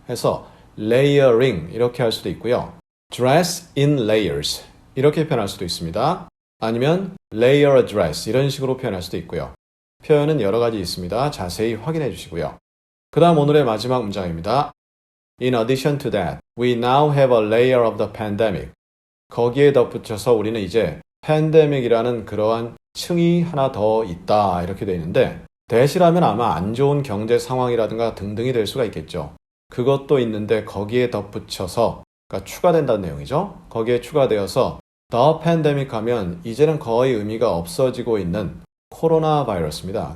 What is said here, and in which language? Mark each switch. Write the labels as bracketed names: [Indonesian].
[Korean] 해서 layering 이렇게 할 수도 있고요. [English] dress in layers [Korean] 이렇게 표현할 수도 있습니다. 아니면 [English] layer a dress [Korean] 이런 식으로 표현할 수도 있고요. 표현은 여러 가지 있습니다. 자세히 확인해 주시고요. 그 다음 오늘의 마지막 문장입니다. [English] In addition to that, we now have a layer of the pandemic. [Korean] 거기에 덧붙여서 우리는 이제 팬데믹이라는 그러한 층이 하나 더 있다 이렇게 되어 있는데 대시라면 아마 안 좋은 경제 상황이라든가 등등이 될 수가 있겠죠. 그것도 있는데 거기에 덧붙여서 그러니까 추가된다는 내용이죠. 거기에 추가되어서 [English] the pandemic [Korean] 하면 이제는 거의 의미가 없어지고 있는 코로나 바이러스입니다.